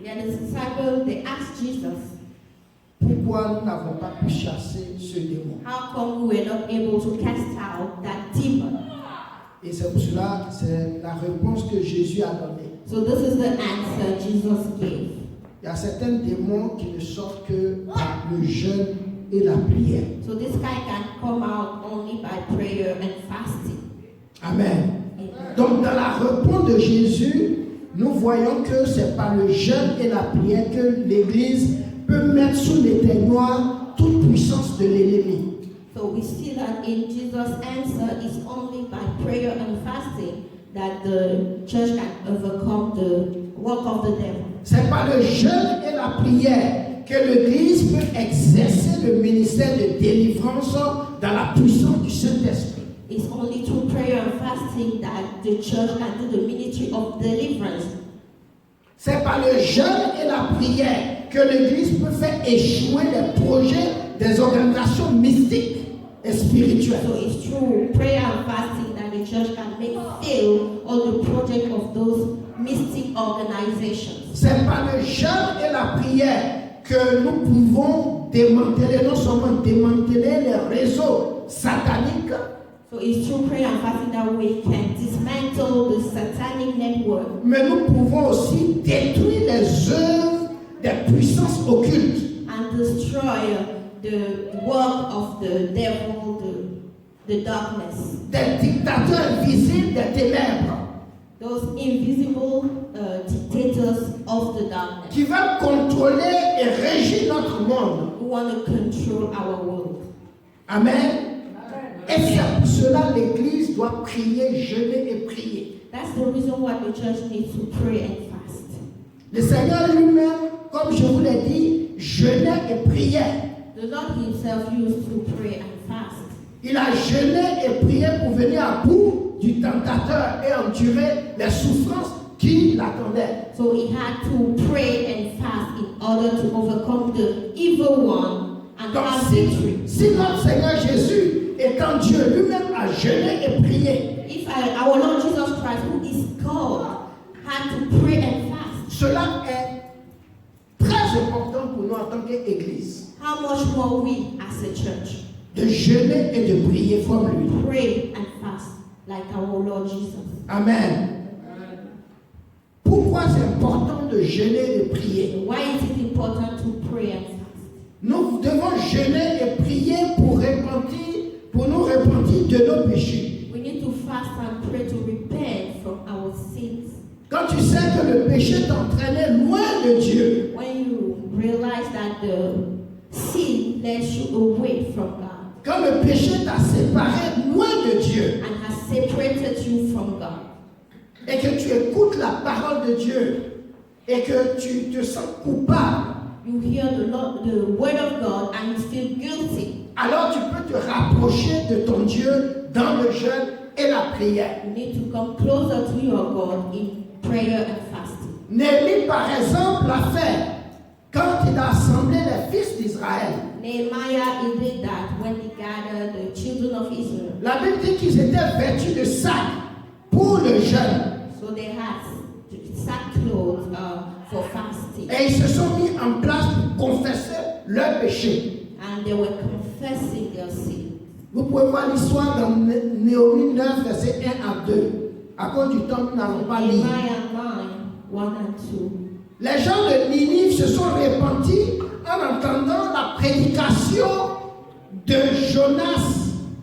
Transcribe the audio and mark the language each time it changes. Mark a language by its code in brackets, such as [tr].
[en] the disciples, they asked Jesus, [fr] pourquoi nous n'avons pas pu chasser ce démon. [en] how come we were not able to cast out that demon? [fr] Et c'est pour cela, c'est la réponse que Jésus a donnée. [en] So this is the answer Jesus gave. [fr] Il y a certains démons qui ne sortent que par le jeûne et la prière. [en] So this guy can come out only by prayer and fasting. [fr] Amen. Amen. Donc dans la réponse de Jésus, nous voyons que c'est par le jeûne et la prière que l'Église peut mettre sous l'éteignoir toute puissance de l'ennemi. [en] So we see that in Jesus' answer is only by prayer and fasting that the church can overcome the work of the devil. [fr] C'est par le jeûne et la prière que l'Église peut exercer le ministère de délivrance dans la puissance du Saint-Esprit. [en] It's only through prayer and fasting that the church can do the ministry of deliverance. [fr] C'est par le jeûne et la prière que l'Église peut faire échouer les projets des organisations mystiques et spirituelles. [en] So it's through prayer and fasting that the church can make fail all the project of those mystic organizations. [fr] C'est par le jeûne et la prière que nous pouvons démanteler, non seulement démanteler les réseaux sataniques, [en] So it's through prayer and fasting that we can dismantle the satanic network. [fr] mais nous pouvons aussi détruire les œuvres des puissances occultes. [en] And destroy the work of the devil, the darkness. [fr] Des dictateurs invisibles des ténèbres [en] Those invisible dictators of the darkness [fr] qui veulent contrôler et régir notre monde. [en] who want to control our world. [fr] Amen. Et c'est pour cela que l'Église doit prier, jeûner et prier. [en] That's the reason why the church needs to pray and fast. [fr] Le Seigneur lui-même, comme je vous l'ai dit, jeûnait et priait. [en] The Lord himself used to pray and fast. [fr] Il a jeûné et prié pour venir à bout du tentateur et endurer les souffrances qui l'attendaient. [en] So he had to pray and fast in order to overcome the evil one and [fr] Donc, [en] have victory. [fr] si notre Seigneur Jésus, étant Dieu lui-même, a jeûné et prié, [en] If our Lord Jesus Christ, who is God, had to pray and fast, [fr] cela est très important pour nous en tant qu'Église, [en] how much more we as a church [fr] de jeûner et de prier comme lui. [en] pray and fast like our Lord Jesus. [fr] Amen. Pourquoi c'est important de jeûner et de prier? [en] Why is it important to pray and fast? [fr] Nous devons jeûner et prier pour nous repentir de nos péchés. [en] We need to fast and pray to repent from our sins. [fr] Quand tu sais que le péché t'entraînait loin de Dieu, [en] When you realize that the sin led you away from God [fr] quand le péché t'a séparé loin de Dieu, [en] and has separated you from God, [fr] et que tu écoutes la parole de Dieu, et que tu te sens coupable, [en] you hear the word of God and you feel guilty, [fr] alors tu peux te rapprocher de ton Dieu dans le jeûne et la prière. [en] you need to come closer to your God in prayer and fasting. [fr] Néhémie, par exemple, l'a fait. quand il a assemblé les fils d'Israël, [en] Nehemiah, he did that when he gathered the children of Israel. [fr] la Bible dit qu'ils étaient vêtus de sac pour le jeûne. [en] So they had sackcloth for fasting. [fr] Et ils se sont mis en place pour confesser leurs péchés. [en] And they were confessing their sin. [fr] Vous pouvez voir l'histoire dans Néhémie 9, versets 1 à 2. À cause du temps, nous n'allons pas lire. [en] Nehemiah 9, 1 and 2. [fr] Les gens de Ninive se sont répandus en entendant la prédication de Jonas.